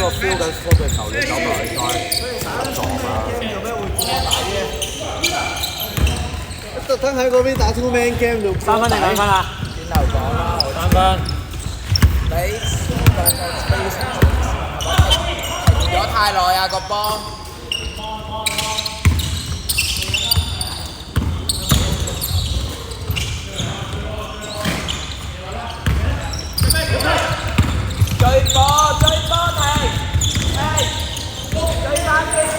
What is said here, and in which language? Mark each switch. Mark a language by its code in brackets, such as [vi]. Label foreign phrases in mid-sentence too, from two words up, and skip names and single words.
[yue] 緊科嘅球，你走埋去再撞啊！特登喺嗰邊打 [en] two man game [yue] 做 3分定2分啊？轉頭講啦， 3分。你當個 space 停咗太耐啊個波。追波停，追翻先。